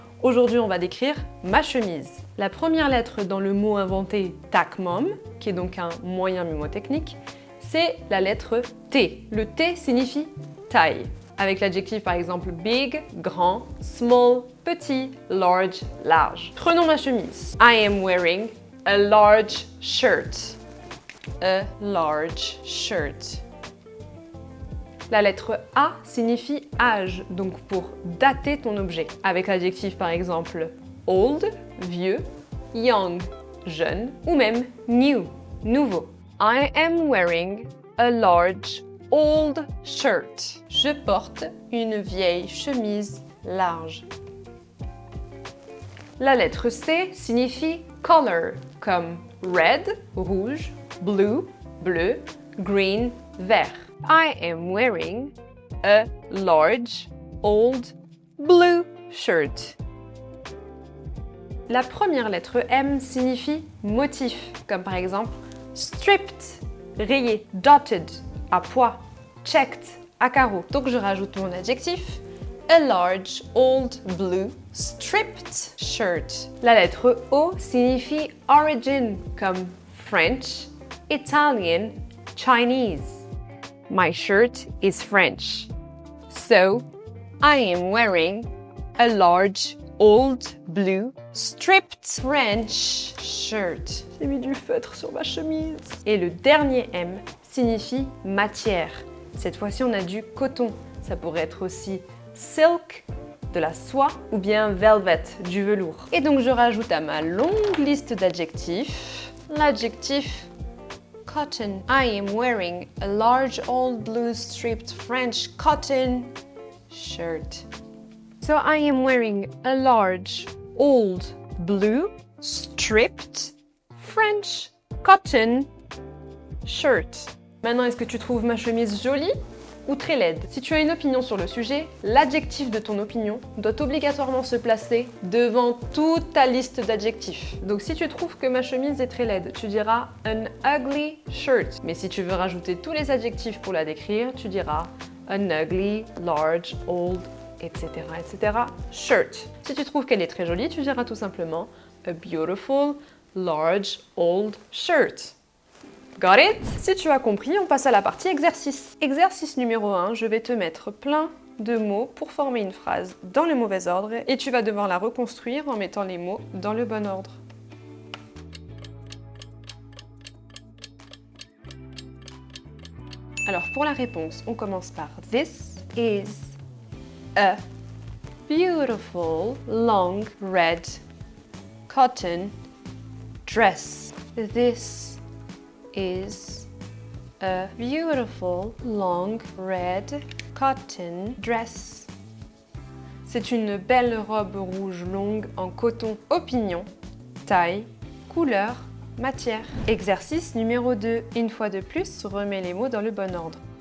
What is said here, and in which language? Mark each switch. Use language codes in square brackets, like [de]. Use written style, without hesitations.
[fr] Aujourd'hui, on va décrire ma chemise. La première lettre dans le mot inventé Tack Mom, qui est donc un moyen mnémotechnique, c'est la lettre T. Le T signifie taille. Avec l'adjectif par exemple big, grand, small, petit, large, large. Prenons ma chemise. [en] I am wearing a large shirt. A large shirt. [fr] La lettre A signifie âge, donc pour dater ton objet. Avec l'adjectif par exemple old, vieux, young, jeune, ou même new, nouveau. [en] I am wearing a large old shirt. [fr] Je porte une vieille chemise large. La lettre C signifie color, comme red, rouge, blue, bleu, green, vert. [en] I am wearing a large old blue shirt. [fr] La première lettre M signifie motif, comme par exemple stripped, rayé, dotted, à pois, checked, à carreaux. Donc je rajoute mon adjectif, [en] a large old blue stripped shirt. [fr] La lettre O signifie origin, comme French, Italian, Chinese. [en] My shirt is French. So, I am wearing a large old blue stripped French shirt. [fr] J'ai mis du feutre sur ma chemise. Et le dernier M signifie matière. Cette fois-ci, on a du coton. Ça pourrait être aussi silk, de la soie, ou bien velvet, du velours. Et donc, je rajoute à ma longue liste d'adjectifs l'adjectif cotton. [en] I am wearing a large old blue striped French cotton shirt. So I am wearing a large old blue striped French cotton shirt. [fr] Maintenant, est-ce que tu trouves ma chemise jolie ou très laide? Si tu as une opinion sur le sujet, l'adjectif de ton opinion doit obligatoirement se placer devant toute ta liste d'adjectifs. Donc si tu trouves que ma chemise est très laide, tu diras [en] an ugly shirt. [fr] Mais si tu veux rajouter tous les adjectifs pour la décrire, tu diras [en] an ugly, large, old, etc., etc., shirt. [fr] Si tu trouves qu'elle est très jolie, tu diras tout simplement [en] a beautiful, large, old shirt. Got it? [fr] Si tu as compris, on passe à la partie exercice. Exercice numéro 1, je vais te mettre plein de mots pour former une phrase dans le mauvais ordre et tu vas devoir la reconstruire en mettant les mots dans le bon ordre. Alors pour la réponse, on commence par [en] This is a beautiful long red cotton dress. This is a beautiful long red cotton dress. [fr] C'est une belle robe rouge longue en coton. Opinion, taille, couleur, matière. Exercice numéro 2. Une fois de plus, remets les mots dans le bon ordre.